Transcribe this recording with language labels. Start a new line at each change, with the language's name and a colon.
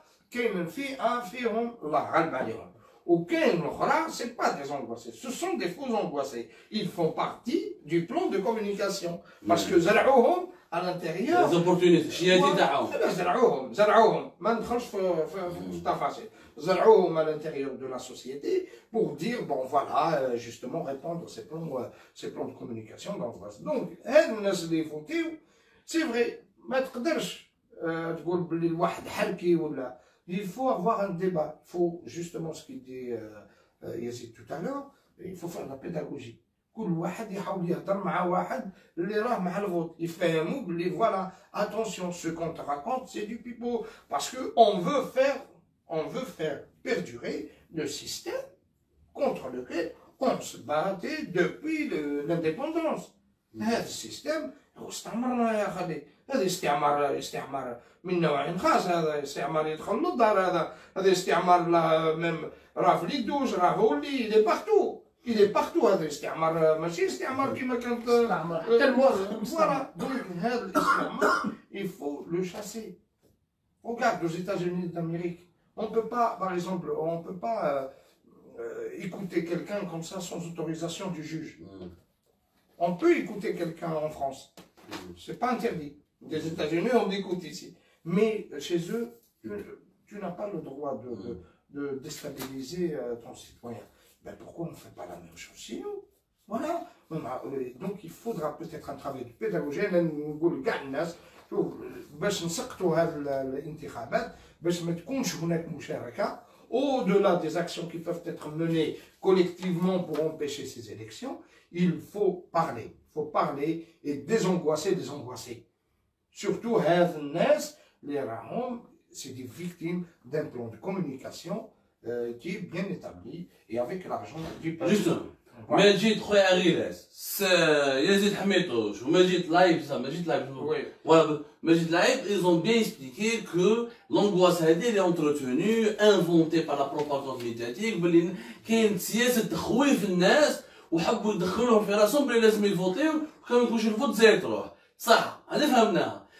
Arabic: كاين فئة فيهم الله غالب عليهم. وكاين الأخرى
French: c'est pas des angoissés. Ce sont des faux angoissés. Ils font partie du plan de communication. Parce que
Arabic: زرعوهم
French: à l'intérieur. Les opportunistes.
Arabic: الشيادي تاعهم. زرعوهم. ما ندخلش في التفاصيل. زرعوهم
French: à l'intérieur de la société pour dire, bon voilà, justement répondre ces plans de communication d'angoisse.
Arabic: Donc, هاد الناس اللي يفوتيو
French: c'est vrai,
Arabic: ما تقدرش تقول بلي الواحد حركي ولا.
French: Il faut avoir un débat. Il faut justement ce qu'il dit Yazid tout à l'heure, il faut faire la pédagogie.
Arabic: كل واحد يحاول يهضر مع واحد اللي راه مع الفوت يفهموا
French: بلي voilà, attention, ce qu'on te raconte c'est du pipeau parce que on veut faire perdurer le système contre lequel on se battait depuis l'indépendance.
Arabic: هذا السيستم هو استعمرنا يا خالي. هذا استعمار من نوع خاص. هذا استعمار يدخل للدار. هذا استعمار راه في اليدوج راه هو اللي
French: il est partout. Il est partout.
Arabic: هذا الاستعمار ماشي استعمار كما كانت حتى الموظف.
French: Voilà. Donc
Arabic: هذا الاستعمار
French: il faut le chasser. Regarde aux États-Unis d'Amérique. On peut pas, par exemple, on peut pas écouter quelqu'un comme ça sans autorisation du juge. On peut écouter quelqu'un en France. C'est pas interdit. Des États-Unis, on écoute ici. Mais chez eux, tu n'as pas le droit de déstabiliser ton citoyen. Ben pourquoi on ne fait pas la même chose chez nous? Voilà. Donc il faudra peut-être un travail de pédagogie.
Arabic: نقول كاع الناس باش نسقطوا هذه الانتخابات باش ما تكونش هناك مشاركة
French: au-delà des actions qui peuvent être menées collectivement pour empêcher ces élections. Il faut parler et désangoisser les angoissés. Surtout
Arabic: هذا الناس اللي راهم
French: c'est des victimes d'un plan de communication qui est bien établi et avec l'argent du peuple. Justement.
Arabic: ماجد خويا غيلاس يزيد حميطوش وماجد لايف voilà ماجد لايف
French: ils ont bien expliqué que l'angoisse
Arabic: هذه
French: est entretenue inventée par la propagande médiatique
Arabic: باللي كاين سياسه تخويف الناس وحبوا يدخلوهم في راسهم بلي لازم يفوتيو وكان ما يكونش الفوت زي تروح صح هذه فهمناها.